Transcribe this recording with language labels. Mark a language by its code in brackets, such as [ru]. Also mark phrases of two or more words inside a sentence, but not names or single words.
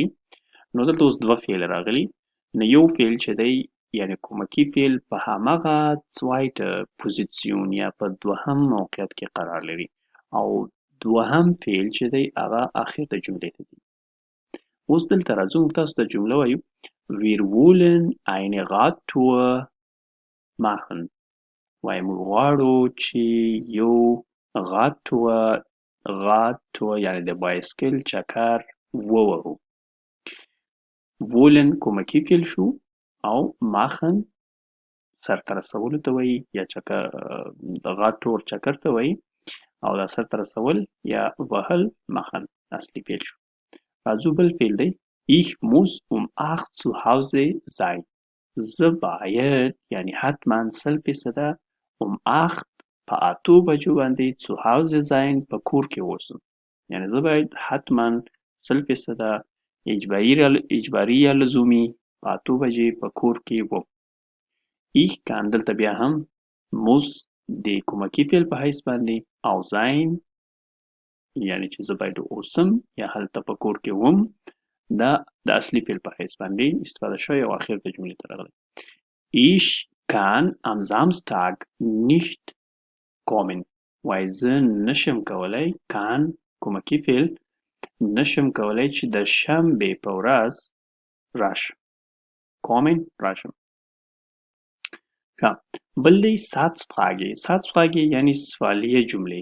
[ps] نو دلته اوس دوه فعل راغلي، نو یو فعل چې دی یعنی کومکي فعل په همغه zweite پوزیسیون یا په دوهم موقعیت کې قرار لري، او دوهم فعل چې دی هغه اخر د جملې ته ځي. اوس دلته راځو موږ تاسو ته جمله وایو [de] Wir wollen eine Radtour machen. [ps] وایي موږ غواړو چې یو غاټور یعنی د بایسکل چکر ووهو. wollen کومکي فعل شو او machen سرته رسولو ته وایي یا د غاټور چکر ته وایي، او دا سرته رسول یا وهل machen اصلي فعل شو. راځو بل فعل دی [de] Ich muss um 8 zu Hause sein. [ps] زه باید یعنی حتما 100% um 8 په 8 بجو باندې [de] zu Hause sein [ps] په کور کې اوسم، یعنی زه باید حتما 100% اجباري یا لزومي په 8 بجې په کور کې وم. [de] Ich kann [ps] دلته بیا هم muss د کومکي فعل په حیث باندې او sein یعنی چې زه باید اوسم یا هلته په کور کې وم دا د اصلي فعل په حیث باندې استفاده شوی او اخر د جملې ته راغلی. [de] Ich kann am Samstag nicht kommen. [ps] وایي زه نشم کولی kann کومکي فعل نشم کولی چې د شنبې په ورځ راشم. kommen راشم. ښه، بل دی Satzfrage. Satzfrage یعنی سوالیه جملې.